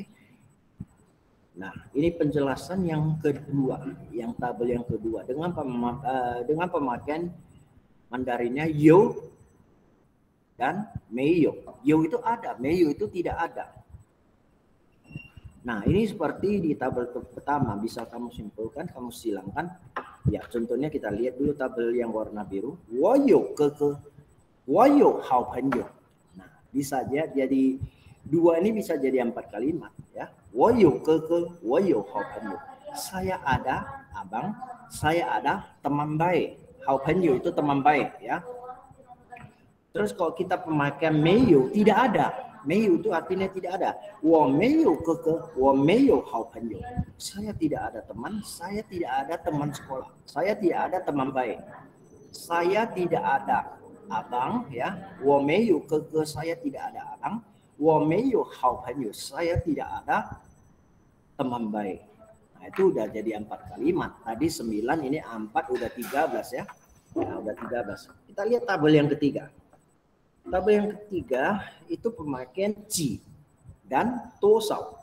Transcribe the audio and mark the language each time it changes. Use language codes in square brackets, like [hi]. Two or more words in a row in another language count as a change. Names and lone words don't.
[id] Nah, ini penjelasan yang kedua, yang tabel yang kedua dengan pemakaian Mandarinnya yo dan meiyo. Yo itu ada, meiyo itu tidak ada. Nah, ini seperti di tabel pertama bisa kamu simpulkan, kamu silangkan. Ya, contohnya kita lihat dulu tabel yang warna biru. [zh] 我有哥我有好朋友. [id] Nah, bisa jadi dua ini bisa jadi 4 kalimat ya. [zh] 我有哥哥我有好朋友. [id] Saya ada abang, saya ada teman baik. [zh] 好朋友 [id] itu teman baik ya. Terus kalau kita pemakaian 没有 tidak ada. 没有 itu artinya tidak ada. [zh] 我没有哥哥我没有好朋友. [id] Saya tidak ada teman, saya tidak ada teman sekolah. Saya tidak ada teman baik. Saya tidak ada abang ya, [zh] 我没有哥哥 [id] saya tidak ada abang, [zh] 我没有好朋友 [id] saya tidak ada teman baik. Nah, itu udah jadi 4 kalimat. Tadi 9, ini 4 udah 13 ya. Nah, udah 13. Kita lihat tabel yang ketiga. Tabel yang ketiga itu pemakaian ji dan tosao.